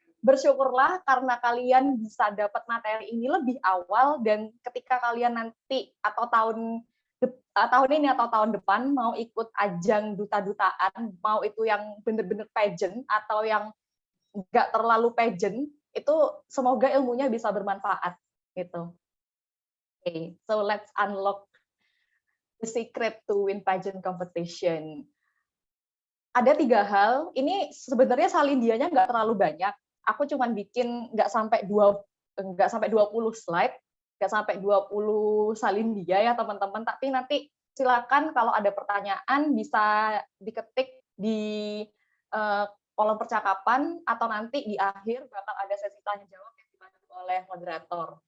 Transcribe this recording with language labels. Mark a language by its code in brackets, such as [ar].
[id] Bersyukurlah karena kalian bisa dapat materi ini lebih awal, dan ketika kalian nanti atau tahun ini atau tahun depan mau ikut ajang duta-dutaan, mau itu yang bener-bener pageant atau yang nggak terlalu pageant, itu semoga ilmunya bisa bermanfaat gitu. [en] Okay, so let's unlock the secret to win pageant competition. [id] Ada 3 hal, ini sebenarnya salindianya nggak terlalu banyak. Aku cuma bikin nggak sampai 20 slide, nggak sampai 20 salindia ya teman-teman, tapi nanti silakan kalau ada pertanyaan bisa diketik di kolom percakapan, atau nanti di akhir bakal ada sesi tanya jawab yang dibantu oleh moderator.